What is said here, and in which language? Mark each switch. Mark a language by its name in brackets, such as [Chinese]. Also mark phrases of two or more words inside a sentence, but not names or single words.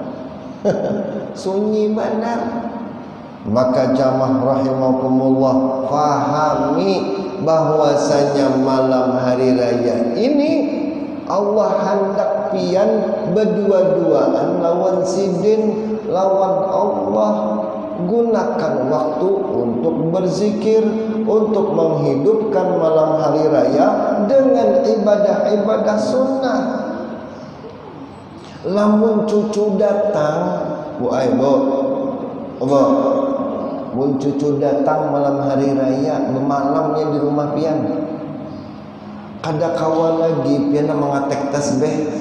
[Banjar] sunyi benar maka jamaah rahimakumullah fahami bahwasanya malam hari raya ini Allah hendak pian berdua-duaan lawan sidin lawan Allah gunakan waktu untuk berzikir untuk menghidupkan malam hari raya dengan ibadah-ibadah sunnah lamun cucu datang bu mun cucu datang malam hari raya malamnya di rumah pian kada kawan lagi pian mengatek tasbih